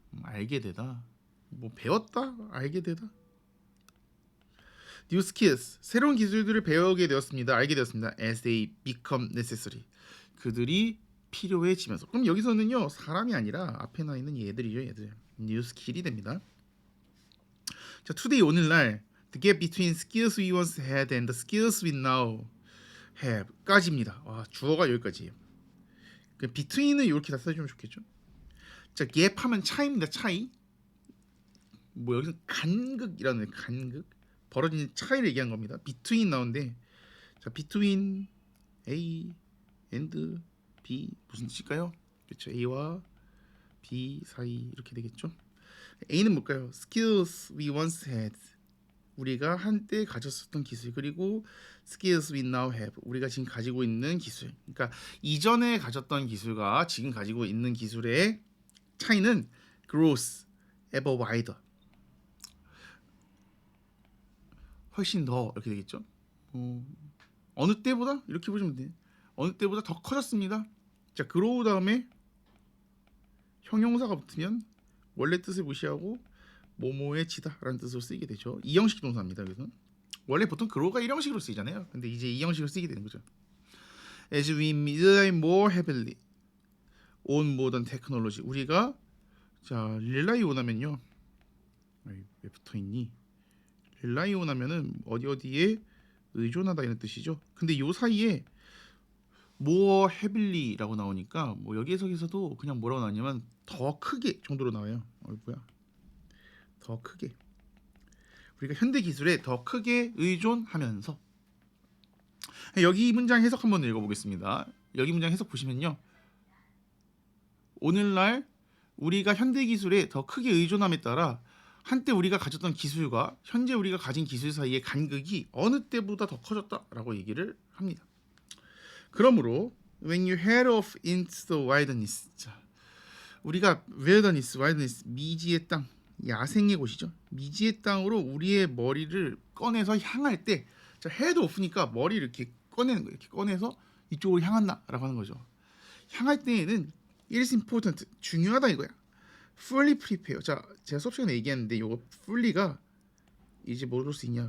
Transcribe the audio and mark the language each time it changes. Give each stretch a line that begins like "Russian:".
Korean: 알게 되다 뭐 배웠다 알게 되다
English: new skills
Korean: 새로운 기술들을 배우게 되었습니다. 알게 되었습니다.
English: as they become necessary
Korean: 그들이 필요해지면서 그럼 여기서는요 사람이 아니라 앞에 나 있는 얘들이죠. 얘들 new skill이 됩니다.
English: 자 today
Korean: 오늘날
English: the gap between skills we once had and the skills we now have
Korean: 까지입니다. 와 주어가 여기까지예요. 그 between을 이렇게 다 써주면 좋겠죠. 자 gap 하면 차이입니다. 차이 뭐 여기서 간극이라는 간극 벌어지는 차이를 얘기한 겁니다. between 나오는데 자 between A and B 무슨 뜻일까요? 그렇죠. A와 B 사이 이렇게 되겠죠. A는 뭘까요?
English: skills we once had
Korean: 우리가 한때 가졌었던 기술 그리고
English: skills we now have
Korean: 우리가 지금 가지고 있는 기술 그러니까 이전에 가졌던 기술과 지금 가지고 있는 기술의 차이는
English: growth ever wider
Korean: 훨씬 더 이렇게 되겠죠. 어느 때보다 이렇게 보시면 돼요. 어느 때보다 더 커졌습니다. 자, grow 다음에 형용사가 붙으면 원래 뜻을 무시하고 뭐뭐해지다라는 뜻으로 쓰이게 되죠. 이 형식 동사입니다. 그래서 원래 보통 grow가 1형식으로 쓰이잖아요. 근데 이제 2형식으로 쓰이게 되는 거죠.
English: As we rely more heavily on modern technology.
Korean: 우리가 자 rely on 하면요. 왜 붙어있니? rely on 하면은 어디에 의존하다 이런 뜻이죠. 근데 요 사이에
English: more heavily
Korean: 라고 나오니까 뭐 여기에서도 그냥 뭐라고 나오냐면 더 크게 정도로 나와요. 뭐야? 더 크게. 우리가 현대 기술에 더 크게 의존하면서. 여기 문장 해석 한번 읽어보겠습니다. 여기 문장 해석 보시면요. 오늘날 우리가 현대 기술에 더 크게 의존함에 따라 한때 우리가 가졌던 기술과 현재 우리가 가진 기술 사이의 간극이 어느 때보다 더 커졌다라고 얘기를 합니다. 그러므로
English: when you head off into the wilderness, 자, 우리가 wilderness,
Korean: 미지의 땅, 야생의 곳이죠. 미지의 땅으로 우리의 머리를 꺼내서 향할 때, 자, head off니까 머리를 이렇게 꺼내는 거예요. 이렇게 꺼내서 이쪽으로 향한다라고 하는 거죠. 향할 때에는
English: it is important,
Korean: 중요하다 이거야.
English: fully prepare.
Korean: 자, 제가 수업 시간에 얘기했는데 이거 fully가 이제 뭐로 쓰이냐?